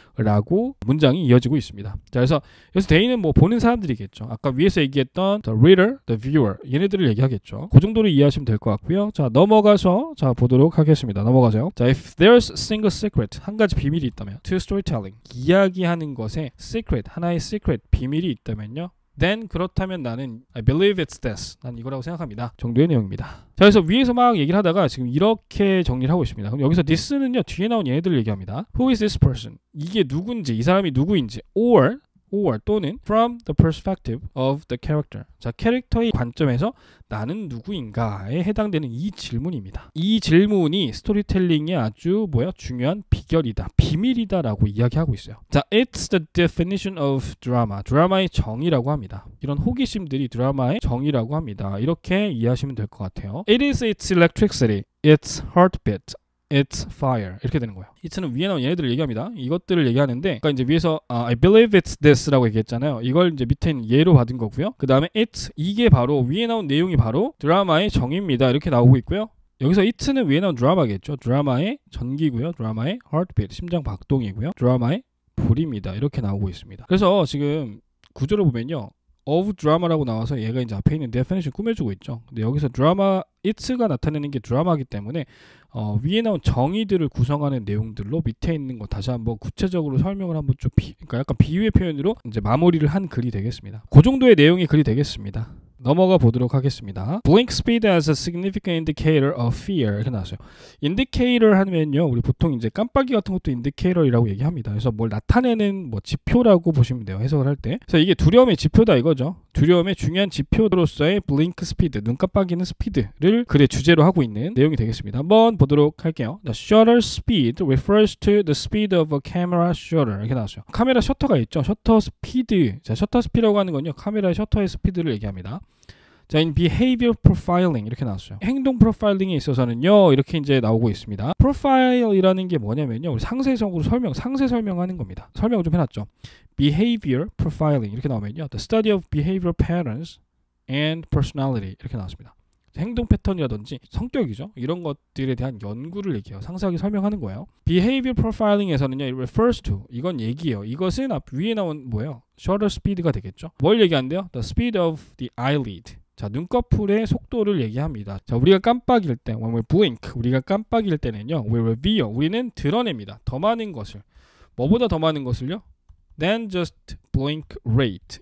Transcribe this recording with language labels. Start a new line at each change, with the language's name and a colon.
Korean: 라고 문장이 이어지고 있습니다. 자, 그래서 여기서 they는 뭐 보는 사람들이겠죠. 아까 위에서 얘기했던
English: the reader, the viewer
Korean: 얘네들을 얘기하겠죠. 그 정도로 이해하시면 될 것 같고요. 자, 넘어가서 자 보도록 하겠습니다. 넘어가세요. 자,
English: if there's single secret,
Korean: 한 가지 비밀이 있다면
English: to storytelling,
Korean: 이야기하는 것에 secret, 하나의 secret, 비밀이 있다면요.
English: then
Korean: 그렇다면 나는
English: I believe it's this.
Korean: 난 이거라고 생각합니다. 정도의 내용입니다. 자, 그래서 위에서 막 얘기를 하다가 지금 이렇게 정리를 하고 있습니다. 그럼 여기서 this는요. 뒤에 나온 얘네들을 얘기합니다.
English: Who is this person?
Korean: 이게 누군지, 이 사람이 누구인지
English: or
Korean: 또는
English: from the perspective of the character.
Korean: 자, 캐릭터의 관점에서 나는 누구인가에 해당되는 이 질문입니다. 이 질문이 스토리텔링의 아주 중요한 비결이다, 비밀이다라고 이야기하고 있어요.
English: 자, it's the definition of drama.
Korean: 드라마의 정의라고 합니다. 이런 호기심들이 드라마의 정의라고 합니다. 이렇게 이해하시면 될 것 같아요.
English: It is its electricity, its heartbeat, it's fire.
Korean: 이렇게 되는 거예요. it는 위에 나온 얘네들을 얘기합니다. 이것들을 얘기하는데, 그러니까 이제 위에서
English: I believe it's this
Korean: 라고 얘기했잖아요. 이걸 이제 밑에 있는 예로 받은 거고요. 그 다음에 it, 이게 바로 위에 나온 내용이 바로 드라마의 정의입니다. 이렇게 나오고 있고요. 여기서 it는 위에 나온 드라마겠죠. 드라마의 전기고요. 드라마의 heartbeat, 심장 박동이고요. 드라마의 불입니다. 이렇게 나오고 있습니다. 그래서 지금 구조를 보면요. of drama라고 나와서 얘가 이제 앞에 있는 definition 꾸며주고 있죠. 근데 여기서 드라마, it가 나타내는 게 드라마이기 때문에 위에 나온 정의들을 구성하는 내용들로 밑에 있는 거 다시 한번 구체적으로 설명을 한번 좀 그러니까 약간 비유의 표현으로 이제 마무리를 한 글이 되겠습니다. 그 정도의 내용의 글이 되겠습니다. 넘어가 보도록 하겠습니다.
English: Blink speed as a significant indicator of fear.
Korean: 이렇게 나왔어요. indicator 하면요, 우리 보통 이제 깜빡이 같은 것도 indicator이라고 얘기합니다. 그래서 뭘 나타내는 뭐 지표라고 보시면 돼요. 해석을 할 때. 그래서 이게 두려움의 지표다 이거죠. 두려움의 중요한 지표로서의 blink speed, 눈 깜빡이는 스피드를 글의 주제로 하고 있는 내용이 되겠습니다. 한번 보도록 할게요.
English: The shutter speed refers to the speed of a camera shutter.
Korean: 이렇게 나왔어요. 카메라 셔터가 있죠. 셔터 스피드. 자, 셔터 스피드라고 하는 건요, 카메라의 셔터의 스피드를 얘기합니다. 자,
English: in behavior profiling
Korean: 이렇게 나왔어요. 행동 프로파일링에 있어서는요, 이렇게 이제 나오고 있습니다. 프로파일이라는 게 뭐냐면요, 우리 상세 설명하는 겁니다. 설명을 좀 해놨죠.
English: behavior profiling
Korean: 이렇게 나오면요,
English: the study of behavioral patterns and personality
Korean: 이렇게 나왔습니다. 행동 패턴이라든지 성격이죠. 이런 것들에 대한 연구를 얘기해요. 상세하게 설명하는 거예요. behavior profiling에서는요,
English: it refers to,
Korean: 이건 얘기예요. 이것은 앞 위에 나온 shutter speed가 되겠죠. 뭘 얘기하는데요?
English: the speed of the eyelid.
Korean: 자, 눈꺼풀의 속도를 얘기합니다. 자, 우리가 깜빡일 때,
English: when we blink,
Korean: 우리가 깜빡일 때는요,
English: we reveal,
Korean: 우리는 드러냅니다. 더 많은 것을. 뭐보다 더 많은 것을요?
English: than just blink rate.